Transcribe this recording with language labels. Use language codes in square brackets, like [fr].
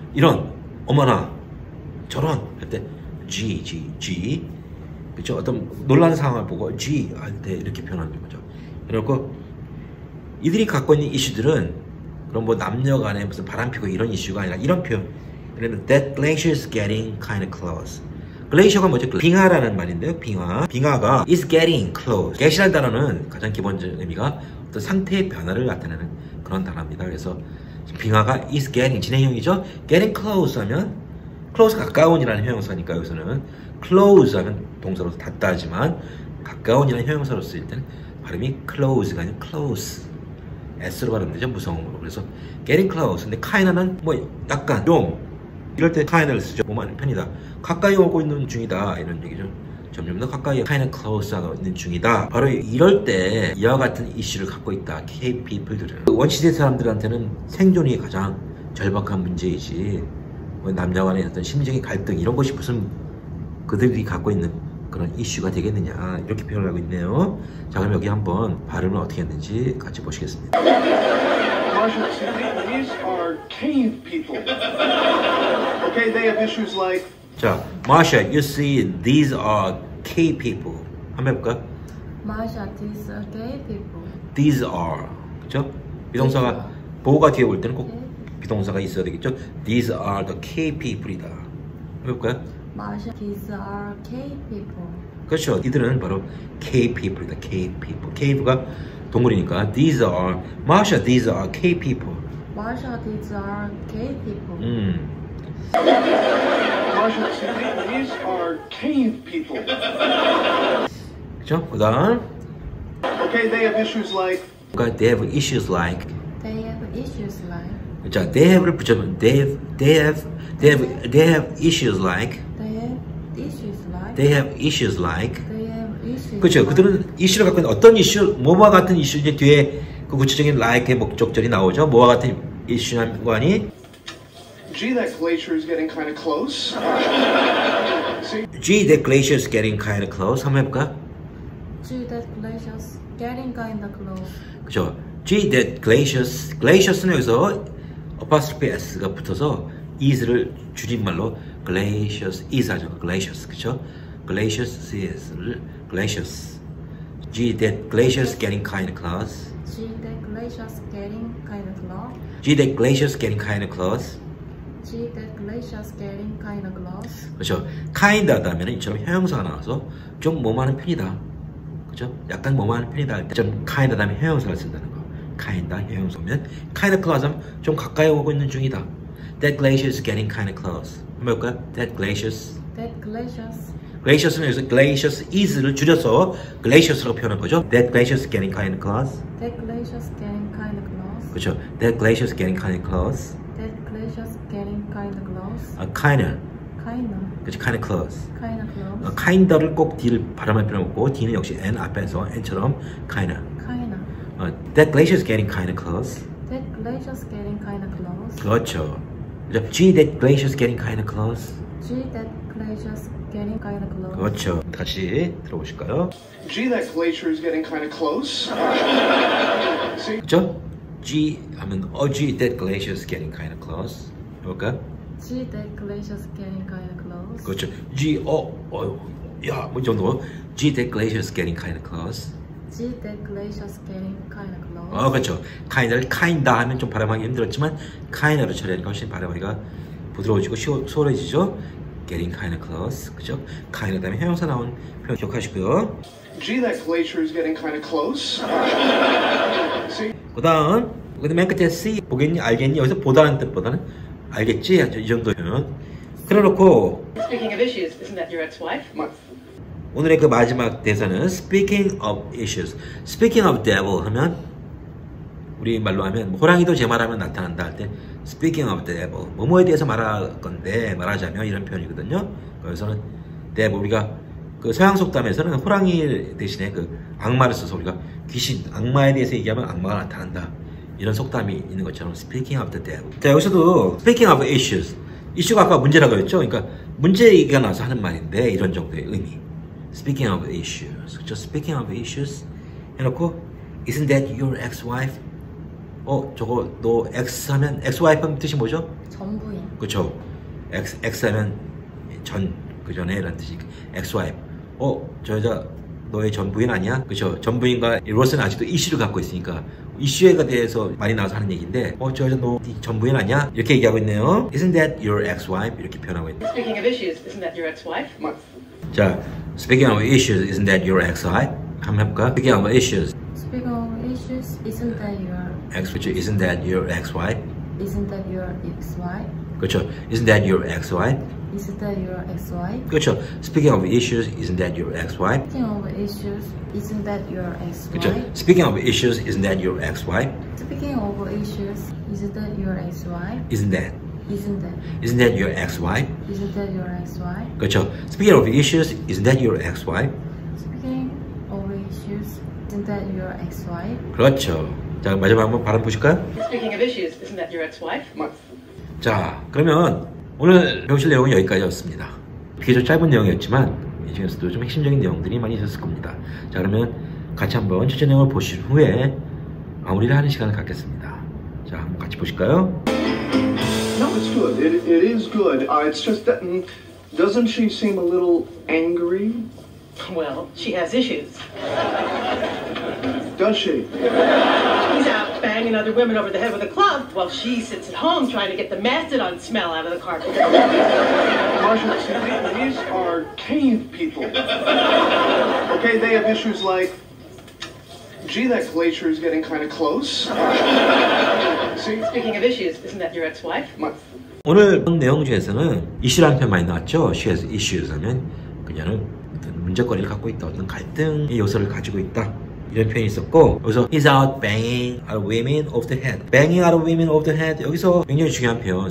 [ko] 이런 어머나 저런 할 때 G. 그렇죠? 어떤 놀라는 상황을 보고 G 할 때 이렇게 표현하는 거죠. 그리고 이들이 갖고 있는 이슈들은 그럼 뭐 남녀 간에 무슨 바람피고 이런 이슈가 아니라 이런 표현. [en] 그러면 that glacier is getting kind of close. [ko] 글레이셔가 뭐죠? 빙하라는 말인데요. [en] 빙하가 is getting close. [ko] get이라는 단어는 가장 기본적인 의미가 어떤 상태의 변화를 나타내는 그런 단어입니다. 그래서 빙하가 [en] is getting [ko] 진행형이죠. [en] getting close [ko] 하면 close 가까운이라는 형용사니까 여기서는 close 하면 동사로서 닿다 하지만 가까운이라는 형용사로 쓰일 때는 발음이 close가 아니라 close. S로 발음되죠. 무성음으로. [en] 그래서 getting close. [ko] 근데 kind는 뭐 약간 좀 이럴 때 kind를 쓰죠. 뭐만 편이다. 가까이 오고 있는 중이다. 이런 얘기죠. 점점 더 가까이 [en] kind close [ko] 하고 있는 중이다. 바로 이럴 때 이와 같은 이슈를 갖고 있다. cave people들은 원시대 사람들한테는 생존이 가장 절박한 문제이지 뭐 남녀 간의 어떤 심리적인 갈등 이런 것이 무슨 그들이 갖고 있는 그런 이슈가 되겠느냐 이렇게 표현을 하고 있네요. 자, 그럼 여기 한번 발음을 어떻게 했는지 같이 보시겠습니다. [en] Marcia, these are cave people. Okay, they have issues like. 자, Marsha, you see these are K people. [ko] 한번 해볼까? [en] Marsha, these are gay people. These are, [ko] 그죠? 비동사가 보호가 뒤에 올 때는 꼭 비동사가 있어야 되겠죠? [en] These are the K people이다. [ko] 해볼까요? [en] Marsha, these are gay people. [ko] 그렇죠. 이들은 바로 K people이다. [en] K people. [ko] K가 동물이니까 [en] these are, Marsha, these are K people. Marsha, these are gay people. Marcia, these are cave people. [ko] 그죠? 그다음 [en] Okay, they have issues like. they have issues like. They have issues like. 자, they have를 붙여면 they have issues like. They have issues like. They have issues like. They have issues. [ko] 그렇죠. [en] like. [ko] 그들은 이슈를 갖고 있는 어떤 이슈, 뭐와 같은 이슈 이제 뒤에 그 구체적인 like의 목적절이 나오죠. 뭐와 같은 이슈는 거니? [en] Gee, that glacier is getting kind of close. See? Gee, the glacier is getting kind of close. [ko] 한번 해볼까? [en] Gee, that glacier's getting kind of close. [ko] 그렇죠. [en] Gee, that glaciers. [ko] Glaciers는 여기서 apostrophe s가 붙어서 is를 줄임말로 glaciers is 하죠. glaciers, 그렇죠? [en] glaciers is를 glaciers. Gee, that glacier's getting kind of close. Gee, that glacier's getting kind of close. Gee, that glacier's getting kind of close. Gee, that glacier's getting kind of close. [ko] 그렇죠. kind 하다면 이처럼 형용사가 나와서 좀 뭐뭐하는 편이다. 그렇죠? 약간 뭐뭐하는 편이다 할 때 좀 kind 하다면 형용사를 쓴다는 거. kind 형용사면 [en] kind of close [ko] 하면 좀 가까이 오고 있는 중이다. [en] That glacier is getting kind of close. [ko] 한번 해볼까요? [en] That glacier's. That glacier's. [ko] glaciers는 여기서 glaciers is를 줄여서 glaciers라고 표현한 거죠. [en] That glacier is getting kind of close. That glacier's getting kind of close. [ko] 그렇죠. [en] That glacier is getting kind of close. That glacier's getting kind of close. kind of. Kind of. [ko] 그렇죠. [en] kind of close. Kind of close. [ko] kind를 꼭 D를 발음할 필요 없고 D는 역시 N 앞에서 N처럼 kind of. [en] Kind of. That glacier is getting kind of close. That glacier's getting kind of close. [ko] 그렇죠. 그렇죠. [en] Gee, that glacier is getting kind of close. Gee, that glacier's getting kind of close. [ko] 그렇죠. 다시 들어보실까요? [en] Gee, that glacier is getting kind of close. See? [ko] 그렇죠? [en] Gee 하면 gee, that glacier is getting kind of close. [ko] 해볼까? [en] Gee, that glacier's getting kind of close. [ko] 그렇죠. Gee, 야, 뭐 이 정도. [en] Gee, that glacier is getting kind of close. Gee, that glacier's getting kind of close. [ko] 그렇죠. kind를 kinda 하면 좀 발음하기 힘들었지만 kind로 처리하니까 훨씬 발음하기가 부드러워지고 수월해지죠. [en] getting kind of close. [ko] 그죠? kind 다음에 형용사 나온 표현 기억하시고요. [en] Gee, that glacier is getting kind of close. See? [ko] 그다음 맨 끝에 see 보겠니 알겠니 여기서 보다는 뜻보다는 알겠지 이 정도 표현. 그래놓고 [en] Speaking of issues, isn't that your ex-wife? [ko] 오늘의 그 마지막 대사는 [en] speaking of issues. speaking of devil [ko] 하면 우리 말로 하면 호랑이도 제 말하면 나타난다 할 때 speaking of devil 뭐뭐에 대해서 말할 건데 말하자면 이런 표현이거든요. 그래서는 devil 우리가 그 서양 속담에서는 호랑이 대신에 그 악마를 써서 우리가 귀신 악마에 대해서 얘기하면 악마가 나타난다 이런 속담이 있는 것처럼 [en] speaking of the devil. [ko] 자 여기서도 [en] speaking of issues [ko] 이슈가 아까 문제라고 했죠. 그러니까 문제 얘기가 나와서 하는 말인데 이런 정도의 의미. [en] Speaking of issues, [ko] 그렇죠? [en] Speaking of issues [ko] 해놓고 [en] Isn't that your ex-wife? [ko] 저거 너 ex 하면 ex-wife 하면 뜻이 뭐죠? 전부인. 그렇죠? ex 하면 전, 그 전에 라는 뜻이 ex-wife. 저 여자 너의 전 부인 아니야? 그렇죠? 전 부인과 로스는 아직도 이슈를 갖고 있으니까 이슈에 대해서 많이 나와서 하는 얘기인데 저 여자 너 전 부인 아니야? 이렇게 얘기하고 있네요. [en] Isn't that your ex-wife? [ko] 이렇게 표현하고 있네요. [en] Speaking of issues, isn't that your ex-wife? 자, speaking of issues, isn't that your ex-wife? [ko] 한번 해볼까? [en] Speaking of issues, Speaking of issues, isn't that your [ko] 그렇죠? [en] Isn't that your ex-wife? isn't that your ex-wife? [ko] 그렇죠? [en] Isn't that your ex-wife? Isn't that your ex-wife? [ko] 그렇죠? [en] Speaking of issues, isn't that your ex-wife? Speaking of issues, isn't that your [ko] 그렇죠? [en] ex-wife? Speaking of issues, isn't that your ex-wife? Speaking of issues, isn't that your ex-wife? Isn't that? Isn't that? Isn't that your ex-wife? Isn't that your ex-wife? [ko] 그렇죠? [en] Speaking of issues, isn't that your ex-wife? Speaking of issues, isn't that your ex-wife? [ko] 그렇죠. 자, 마지막 한번 발음 보실까요? [en] Speaking of issues, isn't that your ex-wife? [ko] 자, 그러면 오늘 배우실 내용은 여기까지였습니다. 비교적 짧은 내용이었지만 이 중에서도 좀 핵심적인 내용들이 많이 있었을 겁니다. 자, 그러면 같이 한번 전체 내용을 보신 후에 마무리를 하는 시간을 갖겠습니다. 자, 한번 같이 보실까요? [en] No, it's good. It is good. It's just that, doesn't she seem a little angry? Well, she has issues. Does she? He's out banging other women over the head with a club while she sits at home trying to get the mastodon smell out of the carpet. Marcia, see, these are cave people. Okay, they have issues like, gee, that glacier is getting kind of close. See? Speaking of issues, isn't that your ex-wife? [ko] 오늘 내용 중에서는 이슈라는 표현 많이 나왔죠. [en] She has issues [ko] 하면 그녀는 어떤 문제거리를 갖고 있다, 어떤 갈등의 요소를 가지고 있다, 이런 표현이 있었고, 여기서 [en] he's out banging other women over the head. banging other women over the head, [ko] 여기서 굉장히 중요한 표현.